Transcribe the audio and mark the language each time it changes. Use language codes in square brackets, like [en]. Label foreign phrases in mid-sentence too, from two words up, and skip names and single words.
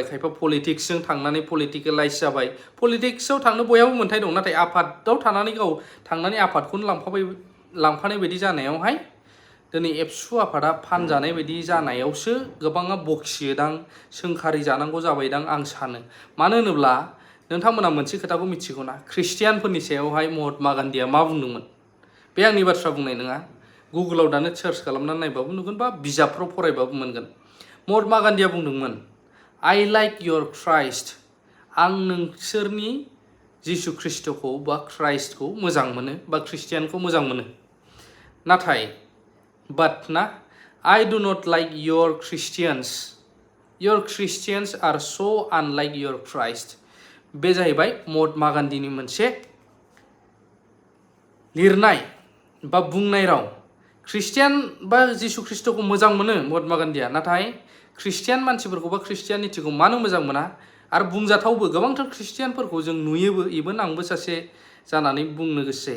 [brx] खायफा पलिटिक्सजों थांनानै पलिटिकेलाइज जाबाय। पलिटिक्सआव थांनो बयहाबो मोन्थाय दं, नाथाय आफादाव थानानै गाव थांनानै आफादखौनो लांफानाय बायदि जानायावहाय दिनै ABSu आफादा फानजानाय बायदि जानायावसो गोबाङा बखियोदां, सोंखारि जानांगौ जाबायदां आं सानो। मानो होनोब्ला नोंथांमोना मोनसे खोथाखौ मिथिगौना, ख्रिस्टियानफोरनि सायावहाय महात्मा गान्धीया मा बुंदोंमोन? बे आंनि बाथ्रा बुंनाय नङा, गुगोलाव दानो सार्च खालामनानै नायबाबो नुगोन बा बिजाबफ्राव फरायबाबो मोनगोन। [en] महात्मा गान्धीया बुंदोंमोन, I like your Christ, [brx] आं नोंसोरनि जिसु ख्रिस्टखौ बा क्राइस्टखौ मोजां मोनो बा ख्रिस्टियानखौ मोजां मोनो, नाथाय ना [en] I do not like your Christians are so unlike your Christ। [brx] बे जाहैबाय महात्मा गान्धीनि मोनसे लिरनाय बा बुंनाय राव। ख्रिस्टियान बा जिसु ख्रिस्टखौ मोजां मोनो महात्मा गान्धीया, नाथाय ख्रिस्टियान मानसिफोरखौ बा ख्रिस्टियानिटिखौ मानो मोजां मोना? आरो बुंजाथावबो गोबांथार ख्रिस्टियानफोरखौ जों नुयोबो, इभेन आंबो सासे जानानै बुंनो गोसो जायो।